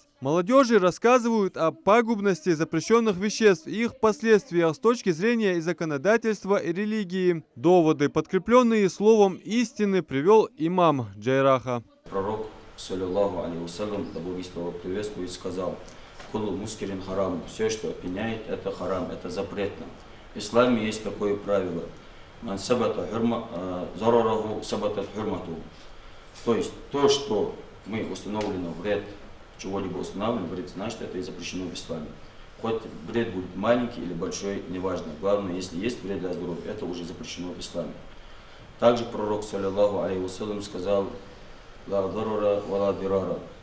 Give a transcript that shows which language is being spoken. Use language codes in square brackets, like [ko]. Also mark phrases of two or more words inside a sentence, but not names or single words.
[ru] Молодежи рассказывают о пагубности запрещенных веществ и их последствиях с точки зрения и законодательства, и религии. Доводы, подкрепленные словом истины, привел имам Джайраха. Пророк, [ar] صلى الله عليه وسلم, [ru] да благословен его приветствует, сказал: [ar] «كل مسكر حرام». [ru] Все, что опьяняет, это харам, это запретно. В исламе есть такое правило: [ar] «من ثبت ضرره ثبتت حرمته». [ru] То есть то, что мы установлено вред, чего-либо установлено вред, значит, это и запрещено в исламе. Хоть вред будет маленький или большой, неважно. Главное, если есть вред для здоровья, это уже запрещено в исламе. Также пророк, [ar] صلى الله عليه وسلم, [ru] сказал: [ar] «لا ضرر ولا ضرار».